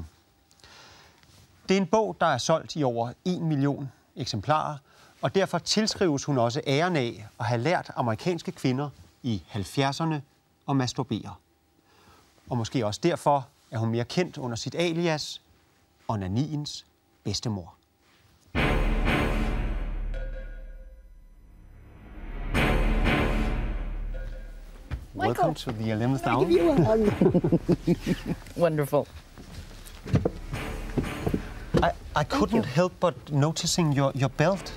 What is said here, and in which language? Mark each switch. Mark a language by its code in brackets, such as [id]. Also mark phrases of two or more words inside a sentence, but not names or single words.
[da] Det er en bog, der er solgt i over 1 million eksemplarer, og derfor tilskrives hun også æren af at have lært amerikanske kvinder i 70'erne at masturbere. Og måske også derfor er hun mere kendt under sit alias, onaniens bedstemor. [en] Welcome to the 11th hour. Wonderful. I couldn't help but noticing your belt.